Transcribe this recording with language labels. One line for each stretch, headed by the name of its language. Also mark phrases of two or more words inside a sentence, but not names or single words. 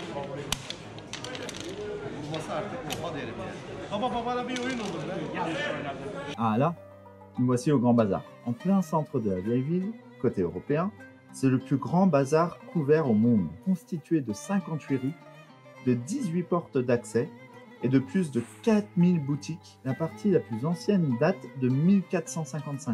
Turkish: Vurması artık oha derim yani. Babana bir oyun olur be.
French: Ah là, nous voici au Grand Bazar. En plein centre de la vieille ville, côté européen, c'est le plus grand bazar couvert au monde, constitué de 58 rues, de 18 portes d'accès et de plus de 4000 boutiques. La partie la plus ancienne date de 1455.